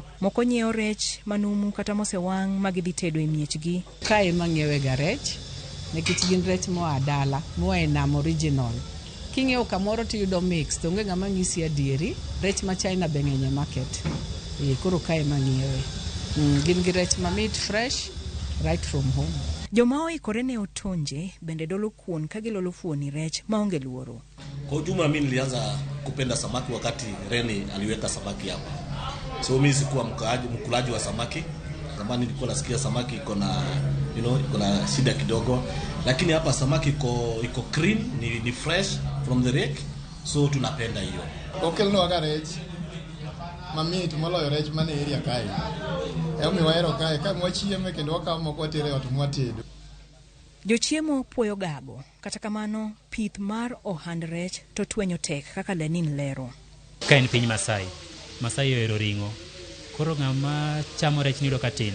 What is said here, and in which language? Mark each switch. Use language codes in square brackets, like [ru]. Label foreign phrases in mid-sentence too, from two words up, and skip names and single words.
[luo] Moko nyiewo rech manumu kata mosewang' ma gidhi tedo e miechgi. Kae mang'iewe ga rech nikech gin rech moa dala, moa e nam original. King'iewo kamoro tiyudo mix, to onge ng'ama ng'isi adieri. Rech ma China be ng'eny e market. Koro kae mang'iewe. Gin gi rech mamit [en] fresh right from home. [luo] Joma oikore ne otonje bende dolo kuon ka gilolo fuoni rech maonge luoro. [sw] Kwa ujumla mimi nilianza kupenda samaki wakati Reni aliweka samaki hapa. So mimi sikuwa mkulaji wa samaki. Zamani nilikuwa nasikia samaki iko na iko na shida kidogo, lakini hapa samaki iko clean, ni [en] fresh from the lake. [sw] So tunapenda hiyo. [luo] Okelno aga rech mamit moloyo rech mane area kae. Emi wahero kae ka mwachieme kendo wakawo moko tere ot mwatedo. Jochiemo puoyo gago. Kata kamano pith mar ohand rech to twenyo tek kaka Lenin lero. Ka en piny Masai ohero ring'o. Koro ng'ama chamo rech nido katin.